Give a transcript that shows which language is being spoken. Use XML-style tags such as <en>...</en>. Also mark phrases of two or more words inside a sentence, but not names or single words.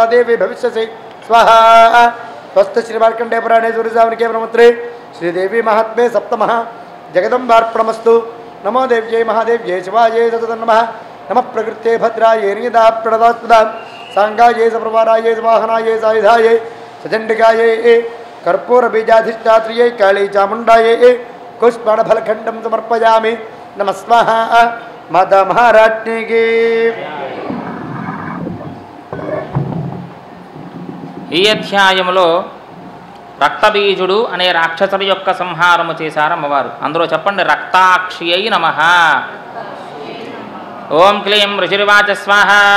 <sa>देवी भविष्यसि स्वाहा स्वस्थ श्रीमार्कण्डे पुराणे सूर्यसावनिके ब्रह्मत्रे श्रीदेवी महात्मे सप्तमः जगदम्बार्पणमस्तु नमो देव्यै महादेव्यै शिवायै सततं नमः नमः प्रकृते भद्रायै नियता प्रणदास्पदां सांगायै सप्रवारायै वाहनायै सायुधायै सचण्डिकायै कर्पूरबीजाधिष्ठात्र्यै काली चामुण्डायै कुष्माण्डफलखण्डं समर्पयामि नमः स्वाहा माता महाराज्ञी की।</sa> <te>ఈ అధ్యాయములో రక్తబీజుడు అనే రాక్షసుడి యొక్క సంహారము చేశారు అమ్మవారు. అందులో చెప్పండి,</te> <sa>రక్తాక్షి అయి నమః. ఓం క్లీం ఋషిర్వాచ స్వాహ.</sa>